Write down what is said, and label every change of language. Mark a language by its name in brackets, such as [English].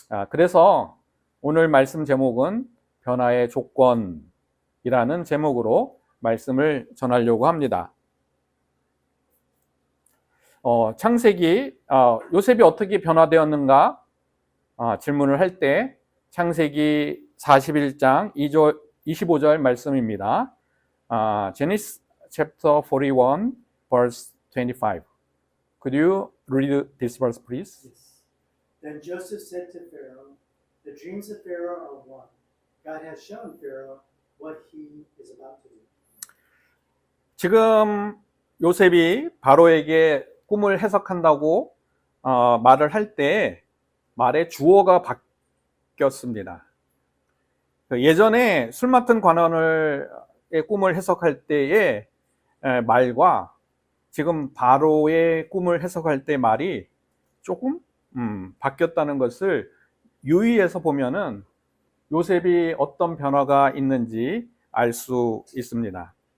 [Korean] 그래서 오늘 말씀 제목은 변화의 조건이라는 제목으로 말씀을 전하려고 합니다. 창세기, 요셉이 어떻게 변화되었는가 질문을 할 때 창세기 41장 25절 말씀입니다. [English] Genesis chapter 41 verse 25. Could you read this verse, please? Yes. Then Joseph said to Pharaoh, "The dreams of Pharaoh are one. God has shown Pharaoh what he is about to do." [Korean] 지금 요셉이 바로에게 꿈을 해석한다고 말을 할 때 말의 주어가 바뀌었습니다. 예전에 술 맡은 관원의 꿈을 해석할 때의 말과 지금 바로의 꿈을 해석할 때 말이 조금 바뀌었다는 것을 유의해서 보면은 요셉이 어떤 변화가 있는지 알 수 있습니다.